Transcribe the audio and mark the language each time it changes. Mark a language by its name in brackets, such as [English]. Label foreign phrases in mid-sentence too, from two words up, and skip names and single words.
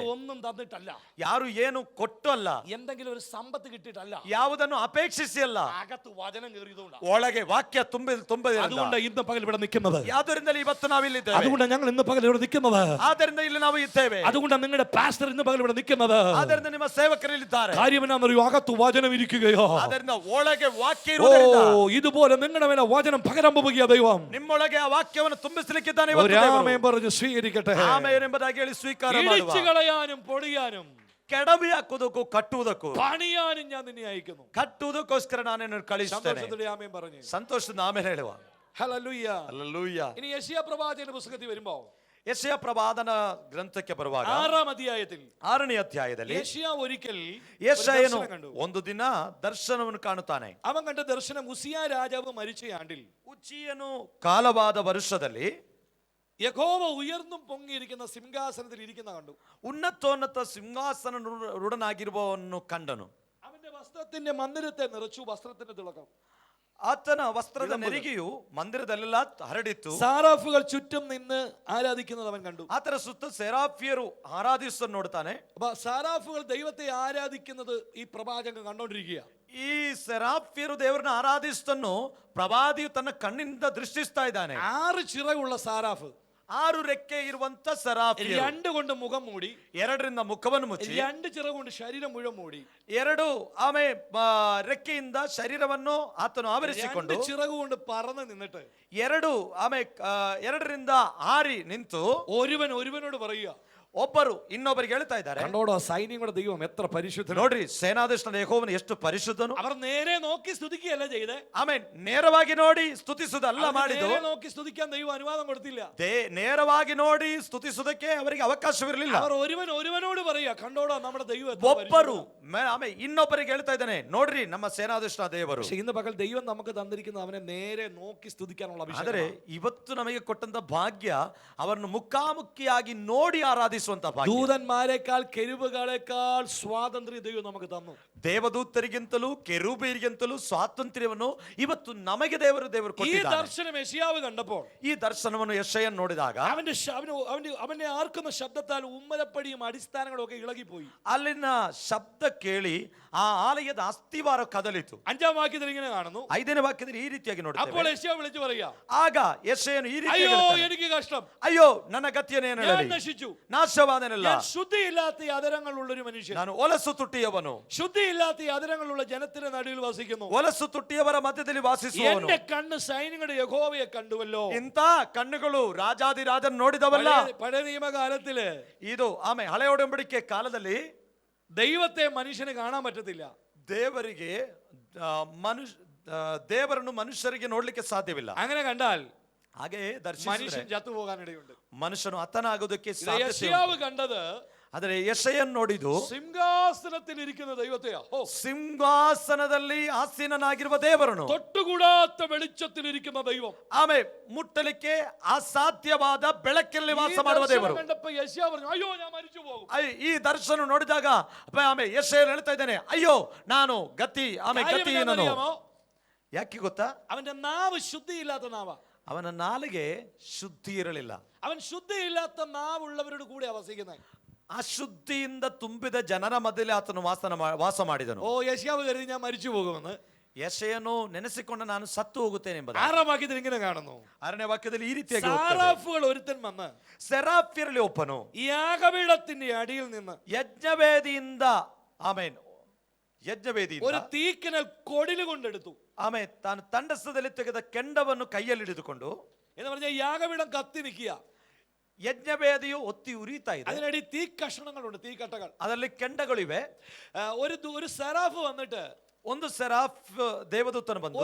[Malayalam] ആരും ഒന്നും തന്നിട്ടല്ല, [Kannada] ಯಾರು ಏನು ಕೊಟ್ಟು ಅಲ್ಲ, [Malayalam] എന്തെങ്കിലും ഒരു സമ്പത്ത് കിട്ടിയിട്ടല്ല, [Kannada] ಯಾವುದನ್ನು ಅಪೇಕ್ಷಿಸಿ ಅಲ್ಲ, [Malayalam] അകത്ത് വചനം കയറിയതുകൊണ്ടാണ്. [Kannada] ಒಳಗೆ ವಾಕ್ಯ ತುಂಬದಿದೆ. [Malayalam] അതുകൊണ്ട് ഇന്ന് പകൽ ഇവിടെ നിൽക്കുന്നത്. [Kannada] ಯಾವುದರಿಂದಲೇ ಇವತ್ತು ನಾವಿಲ್ಲಿದ್ದೇವೆ. [Malayalam] അതുകൊണ്ട് ഞങ്ങൾ ഇന്ന് പകൽ ഇവിടെ നിൽക്കുന്നത്. [Kannada] ಆದ್ದರಿಂದ ಇಲ್ಲಿ ನಾವು ಇದ್ದೇವೆ. [Malayalam] അതുകൊണ്ട് നിങ്ങളുടെ പാസ്റ്റർ ഇന്ന് പകൽ ഇവിടെ നിൽക്കുന്നത്. [Kannada] ಆದ್ದರಿಂದ ನಿಮ್ಮ ಸೇವಕರಿಲ್ಲಿದ್ದಾರೆ. [Malayalam] കാര്യം എന്നാണെന്നറിയോ? അകത്ത് വചനം ഇരിക്കുകയോ. [Kannada] ಆದ್ದರಿಂದ ಒಳಗೆ ವಾಕ್ಯ ಇರುವುದರಿಂದ [Malayalam] ഇതുപോലെ നിങ്ങളുടെ മേലെ വചനം പകരാൻ പോവുകയാ ദൈവം. [Kannada] ನಿಮ್ಮೊಳಗೆ ആ ವಾಕ್ಯವನ್ನು ತುಂಬಿಸಲಿಕ್ಕಿದ್ದಾನೆ. [Malayalam] ഒരാമേൻ പറഞ്ഞു സ്വീകരിക്കട്ടെ. [Kannada] ಆಮೆನ್ ಎಂಬುದಾಗಿ ಹೇಳಿ ಸ್ವೀಕಾರ ಮಾಡುವ. [Malayalam] ഇടിച്ചു കളയാനും പൊടിയാനും [Kannada] ಕೆಡವಿ ಹಾಕುವುದಕ್ಕೂ ಕಟ್ಟುವುದಕ್ಕೂ [Malayalam] പണിയാനും ഞാൻ നിന്നെ അയക്കുന്നു. [Kannada] ಕಟ್ಟುವುದಕ್ಕೋಸ್ಕರ ನಾನೇನು ಕಳಿಸುತ್ತೇನೆ. [Malayalam] സന്തോഷത്തോടെ ആമേൻ പറഞ്ഞു. [Kannada] ಸಂತೋಷದ ಆಮೇಲೆ ಹೇಳುವ. [Malayalam] ഹല്ലേലൂയ. [Kannada] ಹಲ್ಲೆಲೂಯ. [Malayalam] ഇനി യെശയ്യാ പ്രവാചകന്റെ പുസ്തകത്തിൽ വരുമ്പോ, [Kannada] ಯೆಶಯ ಪ್ರವಾದನ ಗ್ರಂಥಕ್ಕೆ ಬರುವಾಗ [Malayalam] 6-ാം അധ്യായത്തിൽ [Kannada] 6ನೇ ಅಧ್ಯಾಯದಲ್ಲಿ [Malayalam] യെശയ്യാ ഒരിക്കൽ [Kannada] ಯೆಶಯನು [Malayalam] ദർശനം കണ്ടു. [Kannada] ಒಂದು ದಿನ ದರ್ಶನವನ್ನು ಕಾಣುತ್ತಾನೆ. [Malayalam] അവൻ കണ്ട ദർശനം ഉസിയ രാജാവ് മരിച്ച ആണ്ടിൽ [Kannada] ಉಜ್ಜಿಯನು ಕಾಲವಾದ ವರ್ಷದಲ್ಲಿ [Malayalam] യഹോവ ഉയർന്നും പൊങ്ങിയിരിക്കുന്ന സിംഹാസനത്തിൽ ഇരിക്കുന്ന കണ്ടു. [Kannada] ಉನ್ನತೋನ್ನತ ಸಿಂಹಾಸನ ರೂಢನಾಗಿರುವವನು ಕಂಡನು. [Malayalam] അവന്റെ വസ്ത്രത്തിന്റെ മന്ദിരത്തെ നിറച്ചു വസ്ത്രത്തിന്റെ തിളക്കം. [Kannada] ಆತನ ವಸ್ತ್ರದ ನೆರಿಗೆಯು ಮಂದಿರದಲ್ಲೆಲ್ಲ ಹರಡಿತ್ತು. [Malayalam] സാറാഫുകൾ ചുറ്റും നിന്ന് ആരാധിക്കുന്നത് അവൻ കണ്ടു. [Kannada] ಆತರ ಸುತ್ತ ಸೆರಾಫಿಯರು ಆರಾಧಿಸುವುದನ್ನು ನೋಡ್ತಾನೆ. [Malayalam] അപ്പൊ സാറാഫുകൾ ദൈവത്തെ ആരാധിക്കുന്നത് ഈ പ്രവാചകൻ കണ്ടോണ്ടിരിക്കുക. [Kannada] ಈ ಸೆರಾಫಿಯರು ದೇವರನ್ನ ಆರಾಧಿಸುವುದನ್ನು ಪ್ರವಾದಿಯು ತನ್ನ ಕಣ್ಣಿನಿಂದ ದೃಷ್ಟಿಸ್ತಾ ಇದ್ದಾನೆ. [Malayalam] 6 ചിറകുള്ള സാറാഫ്, [Kannada] 6 ರೆಕ್ಕೆ ಇರುವಂತ ಸೆರಾಫಿಯರು, [Malayalam] 2 കൊണ്ട് മുഖം മൂടി, [Kannada] 2ರಿಂದ ಮುಖವನ್ನು ಮುಚ್ಚಿ, [Malayalam] 2 ചിറക് കൊണ്ട് ശരീരം മുഴുവൻ മൂടി, [Kannada] 2 ರೆಕ್ಕೆಯಿಂದ ಶರೀರವನ್ನು ಆತನು ಆವರಿಸಿಕೊಂಡು, [Malayalam] 2 ചിറക് കൊണ്ട് പറന്ന് നിന്നിട്ട്, [Kannada] 2ರಿಂದ ಹಾರಿ ನಿಂತು [Malayalam] ഒരുവനോട് പറയുക, [Kannada] ಒಬ್ಬರು ಇನ್ನೊಬ್ಬರಿಗೆ ಹೇಳ್ತಾ ಇದ್ದಾರೆ, [Malayalam] കണ്ടോടോ സൈന്യങ്ങളുടെ ദൈവം എത്ര പരിശുദ്ധൻ. [Kannada] ನೋಡ್ರಿ ಸೇನಾಧೀಶನ ಯೆಹೋವನು ಎಷ್ಟು ಪರಿಶುದ್ಧನು. [Malayalam] അവർ നേരെ നോക്കി സ്തുതിക്കുകയല്ല ചെയ്തേ. [Kannada] ಆಮೆನ್. ನೇರವಾಗಿ ನೋಡಿ ಸ್ತುತಿಸುವುದಲ್ಲ ಮಾಡಿದ್ದು. [Malayalam] നേരെ നോക്കി സ്തുതിക്കാൻ ദൈവം അനുവാദം കൊടുത്തില്ല. [Kannada] ನೇರವಾಗಿ ನೋಡಿ ಸ್ತುತಿಸುವುದಕ್ಕೆ ಅವರಿಗೆ ಅವಕಾಶವಿರಲಿಲ್ಲ. [Malayalam] അവർ ഒരുവനോട് പറയുക, കണ്ടോടോ നമ്മുടെ ദൈവം. [Kannada] ಒಬ್ಬರು ಇನ್ನೊಬ್ಬರಿಗೆ ಹೇಳ್ತಾ ಇದ್ದಾನೆ, ನೋಡ್ರಿ ನಮ್ಮ ಸೇನಾಧೀಶನ ದೇವರು. [Malayalam] ഇന്ന് പകൽ ദൈവം നമുക്ക് തന്നിരിക്കുന്ന അവനെ നേരെ നോക്കി സ്തുതിക്കാനുള്ള അഭിഷേകം. [Kannada] ಆದರೆ ಇವತ್ತು ನಮಗೆ ಕೊಟ್ಟಂತ ಭಾಗ್ಯ ಅವರನ್ನು ಮುಖಾಮುಖಿಯಾಗಿ ನೋಡಿ ಆರಾಧಿಸುವಂತ ಭಾಗ್ಯ. [Malayalam] ദൂതന്മാരെക്കാൾ കെരൂബുകളെക്കാൾ സ്വാതന്ത്ര്യം ദൈവം നമുക്ക് തന്നു. [Kannada] ದೇವದೂತರಿಗಿಂತಲೂ ಕೆರೂಬಿಯರಿಗಿಂತಲೂ ಸ್ವಾತಂತ್ರ್ಯವನ್ನು ಇವತ್ತು ನಮಗೆ ದೇವರು [Malayalam] ഈ [Kannada] ಕೊಟ್ಟಿದ್ದಾರೆ. [Malayalam] ദർശനം യെശയ്യാവ് കണ്ടപ്പോൾ, [Kannada] ಈ ದರ್ಶನವನ್ನು ಯೆಶಾಯನು ನೋಡಿದಾಗ [Malayalam] അവനെ ആർക്കുന്ന ശബ്ദത്താൽ ഉമ്മരപ്പടിയും അടിസ്ഥാനങ്ങളും ഒക്കെ ഇളകിപ്പോയി. [Kannada] ಅಲ್ಲಿನ ಶಬ್ದ ಕೇಳಿ ಆ ಆಲಯದ ಅಸ್ಥಿವಾರ ಕದಲಿತು. [Malayalam] 5ാം വാക്യത്തിൽ ഇങ്ങനെ കാണുന്നു. [Kannada] 5ನೇ ವಾಕ್ಯದಲ್ಲಿ ಈ ರೀತಿಯಾಗಿ [Malayalam] അപ്പോൾ [Kannada] ನೋಡುತ್ತೇವೆ. [Malayalam] യെശയ്യാവ് വിളിച്ചു പറയാ, [Kannada] ಆಗ ಯೆಶಾಯನು ಈ ರೀತಿ [Malayalam] അയ്യോ [Kannada] ಹೇಳ್ತಾನೆ, [Malayalam] എനിക്ക് കഷ്ടം, [Kannada] ಅಯ್ಯೋ ನನ್ನ ಗತಿಯನ್ನೇನು [Malayalam] ഞാൻ [Kannada] ಹೇಳಲಿ, [Malayalam] നശിച്ചു, [Kannada] ನಾಶವಾದನಲ್ಲ, [Malayalam] ഞാൻ ശുദ്ധിയില്ലാത്ത അതരങ്ങളുള്ള ഒരു മനുഷ്യൻ, [Kannada] ನಾನು ಹೊಲಸು ತುಟ್ಟಿಯವನು, [Malayalam] ശുദ്ധിയില്ലാത്ത അതരങ്ങളുള്ള ജനത്തിന്റെ നടുവിൽ വസിക്കുന്നു. [Kannada] ಹೊಲಸು ತುಟ್ಟಿಯವರ ಮಧ್ಯದಲ್ಲಿ ವಾಸಿಸುವವನು. [Malayalam] എന്റെ കണ്ണ് സൈന്യങ്ങളുടെ യഹോവയെ കണ്ടുവല്ലോ. [Kannada] ಇಂಥ ಕಣ್ಣುಗಳು ರಾಜಾದಿರಾಜನ ನೋಡಿದವಲ್ಲ. [Malayalam] പഴയ നിയമകാലത്തില് [Kannada] ಇದು ಹಳೆ ಒಡಂಬಡಿಕೆ ಕಾಲದಲ್ಲಿ [Malayalam] ദൈവത്തെ മനുഷ്യന് കാണാൻ പറ്റത്തില്ല. [Kannada] ದೇವರಿಗೆ ದೇವರನ್ನು ಮನುಷ್ಯರಿಗೆ ನೋಡ್ಲಿಕ್ಕೆ ಸಾಧ್ಯವಿಲ್ಲ. [Malayalam] അങ്ങനെ കണ്ടാൽ [Kannada] ಹಾಗೆ [Malayalam] മനുഷ്യൻ [Kannada] ದರ್ಶಿಸಿದರೆ [Malayalam] ചത്തുപോകാനിടയുണ്ട്. [Kannada] ಮನುಷ್ಯನು ಹತನಾಗೋದಕ್ಕೆ ಸಾಧ್ಯತೆ ಉಂಟು. [Malayalam] യെശയ്യാവ് കണ്ടത് [Kannada] ಆದರೆ ಯೆಶಾಯನು ನೋಡಿದ್ದು [Malayalam] സിംഹാസനത്തിൽ ഇരിക്കുന്ന ദൈവത്തെയാ. [Kannada] ಸಿಂಹಾಸನದಲ್ಲಿ ಆಸೀನನಾಗಿರುವ ದೇವರನ್ನು, [Malayalam] തൊട്ടുകൂടാത്ത വെളിച്ചത്തിൽ ഇരിക്കുന്ന ദൈവം. [Kannada] ಆಮೇಲೆ ಮುಟ್ಟಲಿಕ್ಕೆ ಅಸಾಧ್ಯವಾದ ಬೆಳಕಲ್ಲಿ ವಾಸ ಮಾಡುವ ದೇವರು. [Malayalam] കണ്ടപ്പോൾ യെശയ്യാവ് പറഞ്ഞു, അയ്യോ ഞാൻ മരിച്ചു പോകും. [Kannada] ಈ ದರ್ಶನ ನೋಡಿದಾಗ ಆಮೇಲೆ ಯೆಶಾಯನು ಹೇಳ್ತಾ ಇದ್ದಾನೆ, ಅಯ್ಯೋ ನಾನು ಗತಿ ನಾನು. ಯಾಕೆ ಗೊತ್ತಾ? [Malayalam] അവന്റെ നാവ് ശുദ്ധിയില്ലാത്ത നാവാ. [Kannada] ಅವನ ನಾಲಿಗೆ ಶುದ್ಧಿ ಇರಲಿಲ್ಲ. [Malayalam] അവൻ ശുദ്ധിയില്ലാത്ത നാവുള്ളവരുടെ കൂടെ വസിക്കുന്നത്. [Kannada] ಅಶುದ್ಧಿಯಿಂದ ತುಂಬಿದ ಜನರ ಮಧ್ಯದಲ್ಲಿ ಆತನು ವಾಸ ಮಾಡಿದನು. [Malayalam] യെശയ്യാവ് കരുതി ഞാൻ മരിച്ചു പോകുമെന്ന്. [Kannada] ಯೆಶಾಯನು ನೆನೆಸಿಕೊಂಡು ನಾನು ಸತ್ತು ಹೋಗುತ್ತೇನೆ ಎಂಬುದು. [Malayalam] 6ാം വാക്യത്തിൽ ഇങ്ങനെ കാണുന്നു. [Kannada] 6ನೇ ವಾಕ್ಯದಲ್ಲಿ ಈ ರೀತಿಯಾಗಿ [Malayalam] സാറാഫുകൾ ഒരുത്തൻ വന്ന് [Kannada] ಸೆರಾಫ್ಯರಲ್ಲಿ ಒಬ್ಬನು [Malayalam] യാഗപീഠത്തിന്റെ അടിയിൽ നിന്ന് [Kannada] ಯಜ್ಞವೇದಿಯಿಂದ ಯಜ್ಞವೇದಿಯಿಂದ [Malayalam] ഒരു തീക്കനൽ കൊടില് കൊണ്ടെടുത്തു. [Kannada] ತಾನು ತಂಡಸದಲ್ಲಿ ತೆಗೆದ ಕೆಂಡವನ್ನು ಕೈಯಲ್ಲಿ ಹಿಡಿದುಕೊಂಡು, [Malayalam] എന്ന് പറഞ്ഞാൽ യാഗപീഠം കത്തി നിൽക്കുക, [Kannada] ಯಜ್ಞವೇದಿಯು ಒತ್ತಿ ಉರಿತಾ ಇದೆ, [Malayalam] അതിനടി തീ കഷണങ്ങളുണ്ട്, തീ കട്ടകൾ, [Kannada] ಅದರಲ್ಲಿ ಕೆಂಡಗಳಿವೆ. [Malayalam] ഒരു സെറാഫ് വന്നിട്ട് [Kannada] ಒಂದು ಸೆರಾಫ್ ದೇವದೂತನು ಬಂದು